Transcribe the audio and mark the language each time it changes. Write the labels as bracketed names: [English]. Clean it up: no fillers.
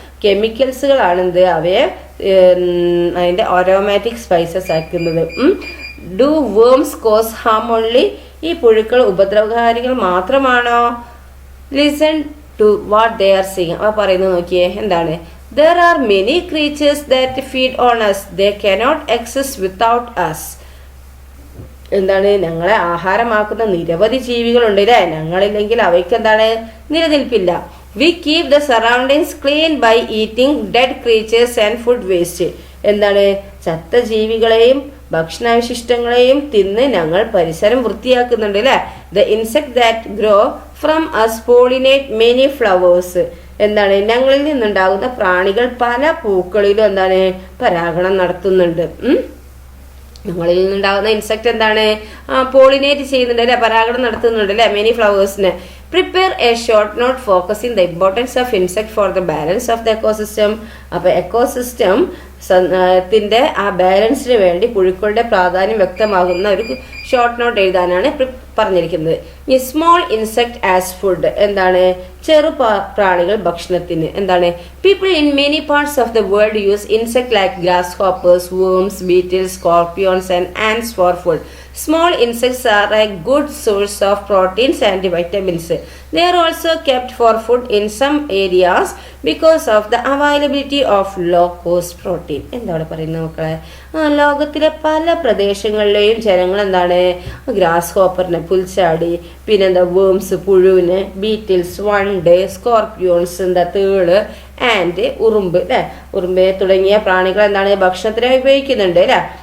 [Malayalam] കെമിക്കൽസുകളാണ് എന്ത് അവയെ അതിൻ്റെ അരോമാറ്റിക് സ്പൈസസ് ആക്കുന്നത്. [English] Do worms cause harm only? [Malayalam] ഈ പുഴുക്കൾ ഉപദ്രവകാരികൾ മാത്രമാണോ? [English] Listen to what they are seeing. [Malayalam] അപ്പോൾ പറയുന്നത് നോക്കിയേ, എന്താണ്? [English] There are many creatures that feed on us. They cannot exist without us. [Malayalam] എന്താണ്? ഞങ്ങളെ ആഹാരമാക്കുന്ന നിരവധി ജീവികളുണ്ട് അല്ലേ? ഞങ്ങളില്ലെങ്കിൽ അവയ്ക്ക് എന്താണ്? നിലനിൽപ്പില്ല. [English] We keep the surroundings clean by eating dead creatures and food waste. [Malayalam] എന്താണ്? ചത്ത ജീവികളെയും ഭക്ഷണാവശിഷ്ടങ്ങളെയും തിന്ന് ഞങ്ങൾ പരിസരം വൃത്തിയാക്കുന്നുണ്ട് അല്ലേ? [English] The insect that grow from us pollinate many flowers. [Malayalam] എന്താണ്? ഞങ്ങളിൽ നിന്നുണ്ടാകുന്ന പ്രാണികൾ പല പൂക്കളിലും എന്താണ്? പരാഗണം നടത്തുന്നുണ്ട്. ഞങ്ങളിൽ നിന്നുണ്ടാകുന്ന ഇൻസെക്ട് എന്താണ്? പോളിനേറ്റ് ചെയ്യുന്നുണ്ട് അല്ലെ? പരാഗണം നടത്തുന്നുണ്ട് അല്ലെ? [English] Many ഫ്ലവേഴ്സിന്. Prepare a short note focusing the importance of insect for the balance of the ecosystem. [Malayalam] അപ്പൊ എക്കോസിസ്റ്റം ത്തിന്റെ ആ ബാലൻസിന് വേണ്ടി പുഴുക്കളുടെ പ്രാധാന്യം വ്യക്തമാകുന്ന ഒരു ഷോർട്ട് നോട്ട് എഴുതാനാണ് പറഞ്ഞിരിക്കുന്നത്. ഈ [English] Small insect as food. [Malayalam] എന്താണ്? ചെറു പ്രാണികൾ ഭക്ഷണത്തിന്. എന്താണ്? [English] People in many parts of the world use insect like grasshoppers, worms, beetles, scorpions and ants for food. Small insects are a good source of proteins and vitamins. They are also kept for food in some areas because of the availability of low cost protein. [Malayalam] എന്താണ് പറയുന്നത് മക്കളെ? ലോകത്തിലെ പല പ്രദേശങ്ങളിലെയും ജനങ്ങൾ എന്താണ്? Grass ഹോപ്പറിനെ, പുൽച്ചാടി, പിന്നെന്താ worms, പുഴുവിന്, Beatles, വണ്ട്, സ്കോർപ്പിയോൺസ്, എന്താ തേള്, ആൻഡ്, ഉറുമ്പ് അല്ലെ? ഉറുമ്പ് തുടങ്ങിയ പ്രാണികൾ എന്താണ്? ഭക്ഷണത്തിനായി ഉപയോഗിക്കുന്നുണ്ട് അല്ലെ?